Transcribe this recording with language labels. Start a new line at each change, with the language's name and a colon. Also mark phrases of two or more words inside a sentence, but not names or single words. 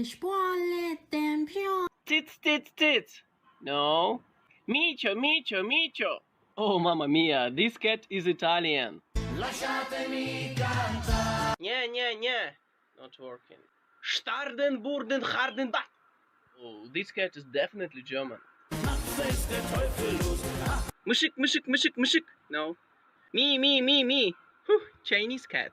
English: Tits tits tits. No. Micho micho micho.
Italian: Oh mamma mia,
English: this cat is Italian. Nya nya nya. Not working. Starden burden harden ba. Oh, this cat is definitely German. Mushik mushik mushik mushik. No. Me me me me. Whew, Chinese cat.